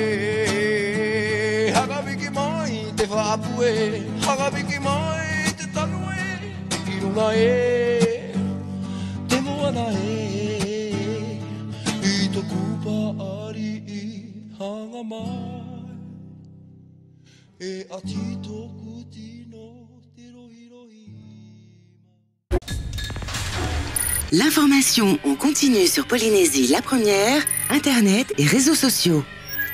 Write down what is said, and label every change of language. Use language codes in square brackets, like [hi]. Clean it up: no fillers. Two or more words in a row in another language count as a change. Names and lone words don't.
[ty] e hagabiki mai te whaapu e hagabiki mai Irunga e, te moana e, I to kupa ari I hanga mai, e ati to kutino te rohi rohi. [fr] L'information en continu sur Polynésie la première, Internet et réseaux sociaux.